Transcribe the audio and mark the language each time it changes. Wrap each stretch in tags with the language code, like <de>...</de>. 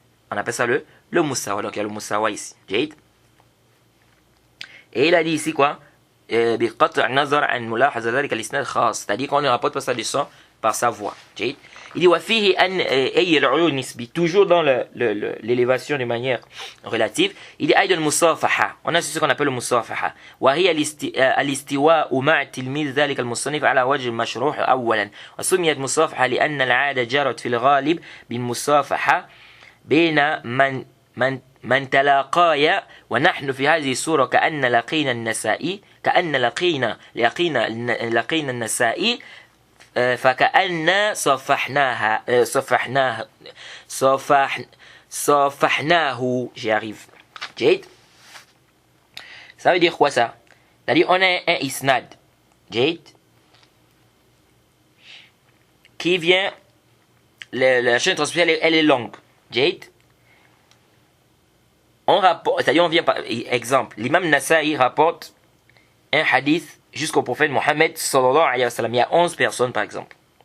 <fr>On appelle ça le musawa. Donc, il y a le musawa ici. Jade. Et il a dit ici quoi? C'est-à-dire qu'on ne rapporte pas ça de son par sa voix. Jade. Il dit</fr> <ar>وفيه أن أي العلو النسبي,</ar> <fr>toujours dans l'élévation de manière relative. Il dit</fr> <ar>أيضا المصافحة.</ar> <fr>On a ce qu'on appelle le musafaha.</fr> <ar>وهي الاستواء مع تلميذ ذلك المصنف على وجه المشروح أولا. وسميت مصافحة لأن العادة جرت في الغالب بالمصافحة بين من تلاقايا ونحن في هذه الصورة كأن لقينا النسائي لقينا النسائي فكأن صفحناه.</ar> <fr>J'y arrive. Jade. Ça veut dire quoi ça? C'est-à-dire on a un isnad, Jade, qui vient, la chaîne de transmission elle est longue, Jade. On rapporte, c'est-à-dire on vient par exemple, l'imam Nasa'i rapporte un hadith jusqu'au prophète Mohammed sallallahu alayhi wa sallam. Il y a 11 personnes par exemple.</fr>